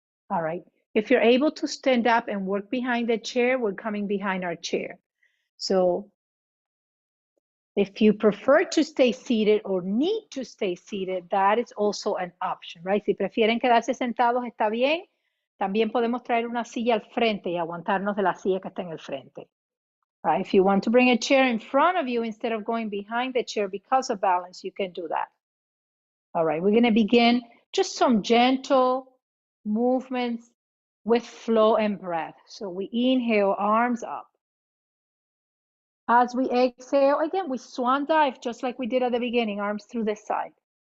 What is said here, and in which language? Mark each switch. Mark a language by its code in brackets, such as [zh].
[en] All right. If you're able to stand up and work behind the chair, we're coming behind our chair. So if you prefer to stay seated or need to stay seated, that is also an option, right? [es] Si prefieren quedarse sentados, está bien. También podemos traer una silla al frente y aguantarnos de la silla que está en el frente. [en] Right? If you want to bring a chair in front of you instead of going behind the chair because of balance, you can do that. All right, we're going to begin just some gentle movements with flow and breath. So we inhale, arms up. As we exhale, again, we swan dive just like we did at the beginning, arms through the side.